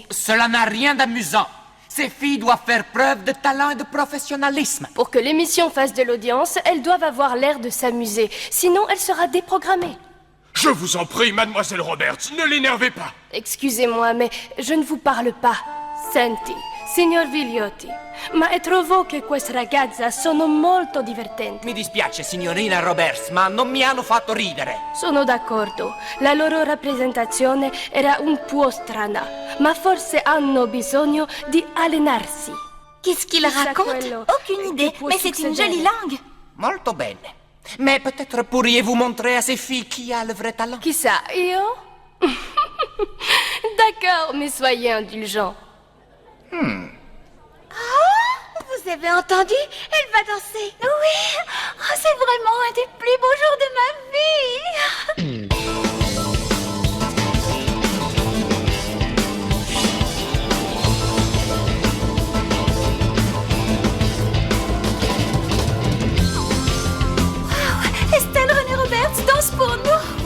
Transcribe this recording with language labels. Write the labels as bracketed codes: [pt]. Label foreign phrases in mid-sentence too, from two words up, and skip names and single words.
[fr] Cela n'a rien d'amusant. Ces filles doivent faire preuve de talent et de professionnalisme. Pour que l'émission fasse de l'audience, elles doivent avoir l'air de s'amuser. Sinon, elle sera déprogrammée. Je vous en prie, mademoiselle Roberts, ne l'énervez pas. Excusez-moi, mais je ne vous parle pas. [it] Senti, signor Viliotti, ma trovo che queste ragazze sono molto divertenti. Mi dispiace, signorina Roberts, ma non mi hanno fatto ridere. Sono d'accordo. La loro rappresentazione era un po' strana, ma forse hanno bisogno di allenarsi. [fr] Qu'est-ce qu'il raconte? Aucune idée, mais c'est une jolie langue. [it] Molto bene. [fr] Mais peut-être pourriez-vous montrer à ces filles qui a le vrai talent? [it] Chissà, io? [fr] D'accord, mais soyez indulgents. Vous avez entendu? Elle va danser. Oui. Oh, c'est vraiment un des plus beaux jours de ma vie. Wow, Estelle René Roberts danse pour nous.